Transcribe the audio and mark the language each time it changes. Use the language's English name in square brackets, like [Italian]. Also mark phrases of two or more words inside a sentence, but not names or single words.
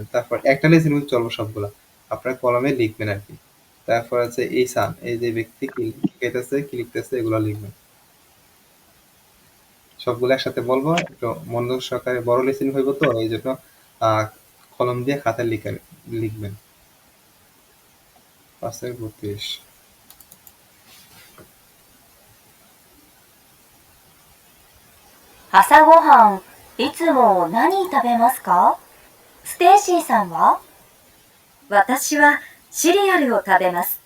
[Bangla] তারপর একটা লিসেন কিন্তু চলবে সবগুলা, আপনার কলমে লিখবেন আর কি। তারপর আছে এই সান, এই যে ব্যক্তি কি খাইতেছে, কি লিখতেছে, এগুলো লিখবেন। সবগুলো একসাথে বলবো, একটু মনোযোগ সহকারে, বড় লিসেন হইব তো এই জন্য আহ কলম দিয়ে খাতায় লিখবেন। ৫-৩২। [Japanese] 朝ごはん、いつも何食べますか？ステイシーさんは？私はシリアルを食べます。